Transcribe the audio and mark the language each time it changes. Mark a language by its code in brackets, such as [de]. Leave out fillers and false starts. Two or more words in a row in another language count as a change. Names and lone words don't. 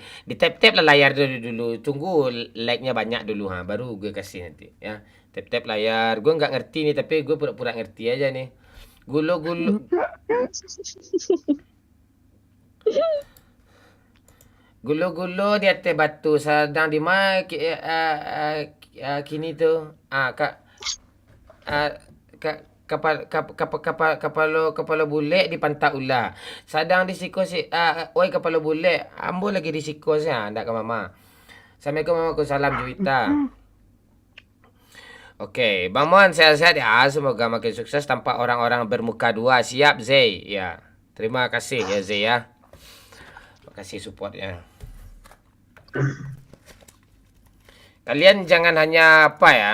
[id] Di tap-tap lah layar dulu. Tunggu like-nya banyak dulu. Baru gue kasih nanti. Ya. Tap-tap layar. Gue nggak ngerti nih. Tapi gue pura-pura ngerti aja nih. [min] Gulo. Gulo-gulo di atas batu. Sedang di mana kini tu. Kepala bule di pantak ular. Sadang di siko oi kepala bule. Ambo lagi di siko saya. Ndak ke mama. [ar] السلام عليكم ورحمة الله [min] salam Juwita. [id] Oke, Bang Mon sehat-sehat ya. Semoga makin sukses tanpa orang-orang bermuka dua. Siap Zay. Ya. Terima kasih ya Zay ya. Terima kasih supportnya. Kalian jangan hanya apa ya.